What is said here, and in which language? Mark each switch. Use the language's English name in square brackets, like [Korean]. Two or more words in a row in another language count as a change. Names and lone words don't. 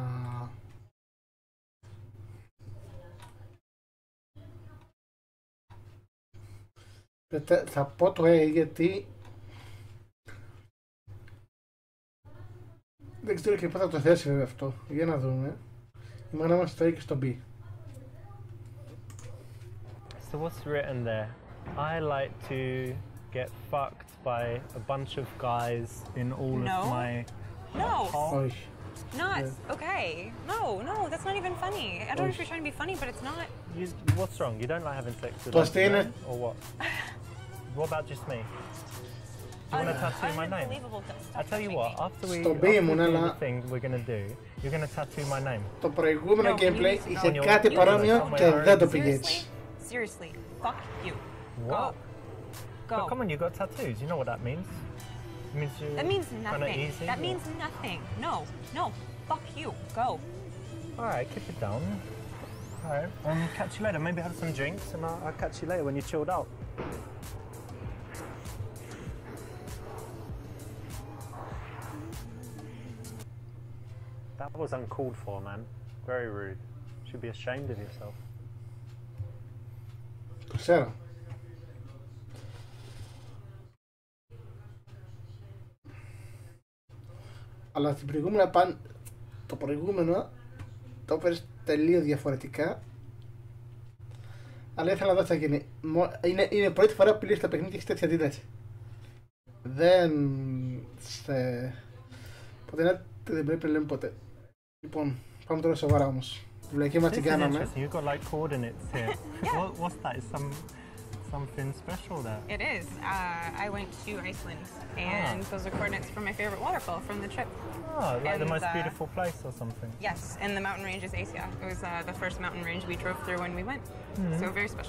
[Greek] θα πω το γιατί δεν ξέρω και πού θα το θέσει βέβαια αυτό. Για να δούμε. Η μάνα μας το έχει και στο B. [English] So what's written there? I like to get fucked by a bunch of guys in all of my... No. [Greek] Όχι. [English] Not okay. No, that's not even funny. I don't know if you're trying to be funny, but it's not. What's wrong? You don't like having sex with [Greek] Το [English] other [Greek] αστείο είναι... [English] men, or what? What about just me? Do you want to tattoo my name? I tell you what, after we do the thing we're going to do, you're going to tattoo my name. [Greek] Το προηγούμενο gameplay είχε κάτι παρόμοιο και δεν το πήγε έτσι. [English] Seriously, fuck you. What? Go. But come on, you got tattoos. You know what that means? It means you're That means nothing. Easy, that means nothing. No. Fuck you. Go. Alright, keep it down. Alright, catch you later. Maybe have some drinks and I'll catch you later when you're chilled out. That was uncalled for, man. Very rude. You should be ashamed of yourself. [Greek] Το ξέρω. Αλλά την προηγούμενη το προηγούμενο το έπαιρες τελείως διαφορετικά. Αλλά ήθελα να δω τι θα γίνει. Είναι η πρώτη φορά που λύσεις τα παιχνίδια και έχεις τέτοια αντίδραση. Ποτέ δεν πρέπει να λέμε ποτέ. Λοιπόν, πάμε τώρα σοβαρά όμως. Τη βλακή μας την κάναμε. [English] You've got like coordinates here. What's that? Is something special there? It is. I went to Iceland, and those are coordinates for my favorite waterfall from the trip. Oh, like the most beautiful place or something? Yes, and the mountain range is Asia. It was the first mountain range we drove through when we went, so very special.